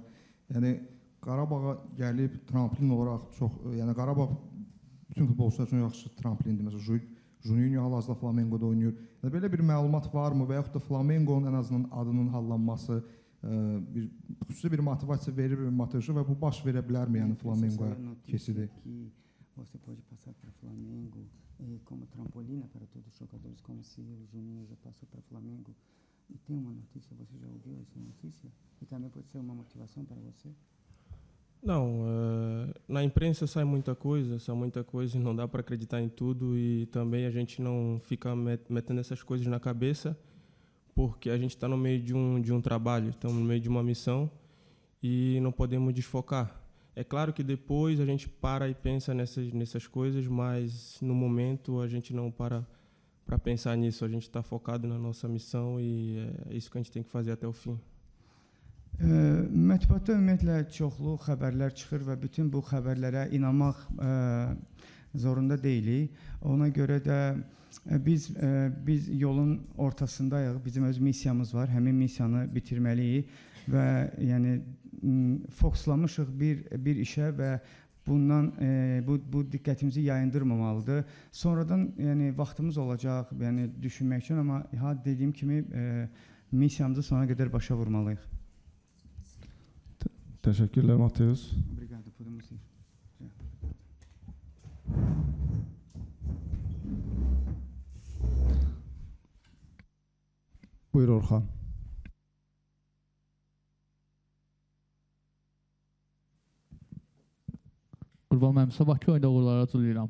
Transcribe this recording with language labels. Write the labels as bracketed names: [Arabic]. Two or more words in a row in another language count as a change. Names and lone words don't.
[Azerbaijani] Yəni Qarabağa gəlib tramplin olaraq çox, yəni Qarabağ bütün futbolçular üçün yaxşı tramplindir. Məsələn, Juninho hal-hazırda Flamengoda oynayır. Yəni belə bir məlumat varmı və yaxud da Flamengonun ən azından adının hallanması xüsusi bir motivasiya verir Mateus'a və bu baş verə bilərmi, yəni Flamengoya keçidi? [Portuguese] Você pode passar para Flamengo como trampolina para todos os jogadores, como se o Juninho já passou para Flamengo. E tem uma notícia, você já ouviu essa notícia? E também pode ser uma motivação para você? Não, na imprensa sai muita coisa e não dá para acreditar em tudo, e também a gente não fica metendo essas coisas na cabeça, porque a gente está no meio de um trabalho, estamos no meio de uma missão e não podemos desfocar. É claro que depois a gente para e pensa nessas coisas, mas no momento a gente não para pensar nisso, a gente está focado na nossa missão e é isso que a gente tem que fazer até o fim. [Azerbaijani] Mətbuatda ümumiyyətlə çoxlu xəbərlər çıxır və bütün bu xəbərlərə inanmaq zorunda deyilik. Ona görə də biz yolun ortasındayıq. Bizim öz missiyamız var. Həmin missiyanı bitirməliyik və yəni fokuslanmışıq bir işə və bundan bu diqqətimizi yayındırmamalıdır. Sonradan yəni vaxtımız olacaq, yəni düşünmək üçün, amma dediyim kimi missiyamızı sona qədər başa vurmalıyıq. Teşekkürler Mateus. [Portuguese] Obrigado, podemos ir. [Azerbaijani] Buyur Orxan. Qurban müəllim, sabahki oyunda uğurlar arzulayıram.